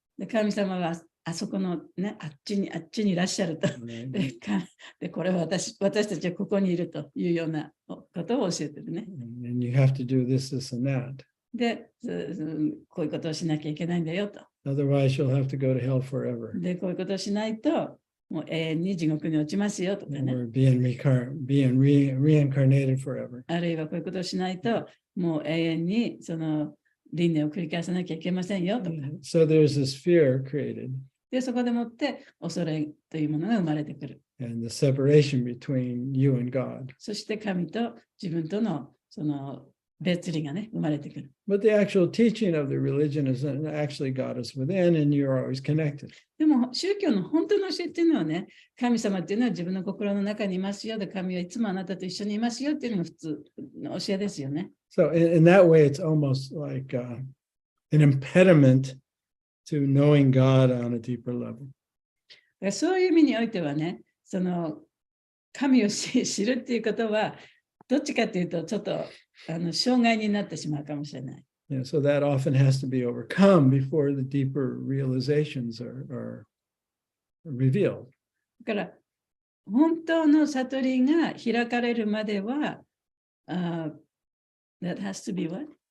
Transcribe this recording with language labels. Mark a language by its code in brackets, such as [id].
[ja] で神様はあそこのね、あっちにいらっしゃると。で、これは私たちはここにいるというようなことを教えてるね。 [en] And you have to do this, this, and that. [ja] で、こういうことをしなきゃいけないんだよと。 [en] Otherwise, you'll have to go to hell forever. [ja] で、こういうことをしないと、もう永遠に地獄に落ちますよとかね。 [en] Or being reincarnated forever. [ja] あるいはこういうことをしないと、もう永遠にその輪廻を繰り返さなきゃいけませんよとか。 [en] So there's this fear created. [ja] で、そこでもって恐れというものが生まれてくる。 [en] And the separation between you and God. [ja] そして神と自分とのその別離がね、生まれてくる。 [en] But the actual teaching of the religion is that actually God is within and you're always connected. [ja] でも宗教の本当の教えっていうのはね、神様っていうのは自分の心の中にいますよ。で、神はいつもあなたと一緒にいますよっていうのが普通の教えですよね。 [en] So in that way, it's almost like an impediment to knowing God on a deeper level. [ja] そういう意味においてはね、その神を知るっていうことは、どっちかっていうと、ちょっと障害になってしまうかもしれない。 [en] Yeah, so that often has to be overcome before the deeper realizations are revealed. [ja] だから、本当の悟りが開かれるまでは、 [en] that has to be what?